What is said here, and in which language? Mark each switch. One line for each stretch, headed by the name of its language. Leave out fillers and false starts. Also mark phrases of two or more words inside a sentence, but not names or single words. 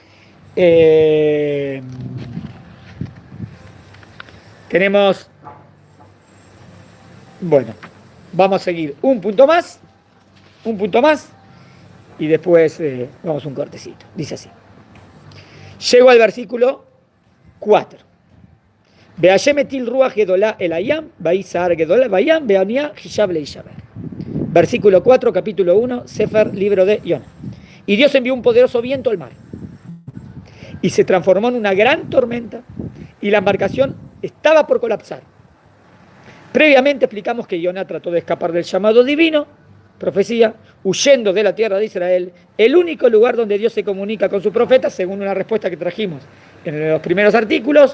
Spanish: Tenemos... Bueno, vamos a seguir un punto más, y después vamos a un cortecito. Dice así. Llego al versículo 4.
Hebrew: ויהוה הטיל רוח גדולה אל הים ויסער גדולה בים והאניה חשבה להשבר.
Spanish: Versículo 4, capítulo 1, Sefer, libro de Yonah. Y Dios envió un poderoso viento al mar. Y se transformó en una gran tormenta. Y la embarcación estaba por colapsar. Previamente explicamos que Yonah trató de escapar del llamado divino, profecía, huyendo de la tierra de Israel, el único lugar donde Dios se comunica con su profeta, según una respuesta que trajimos en los primeros artículos.